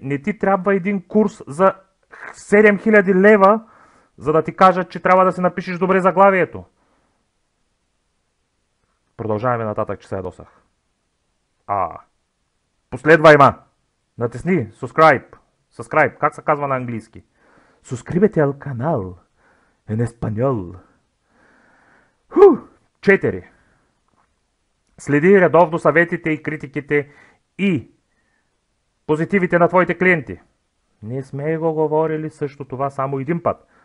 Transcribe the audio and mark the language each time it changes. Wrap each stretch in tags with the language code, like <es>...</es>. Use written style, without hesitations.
<bg>Не ти трябва един курс за 7000 лева, за да ти кажат, че трябва да си напишеш добре заглавието. Продължаваме нататък, че се ядосах. Последвай ма! Натисни subscribe. Subscribe, как се казва на английски?</bg> <es>Suscríbete al canal en español.</es> <bg>4. Следи редовно съветите и критиките и позитивите на твоите клиенти. Не сме го говорили също това само един път.</bg>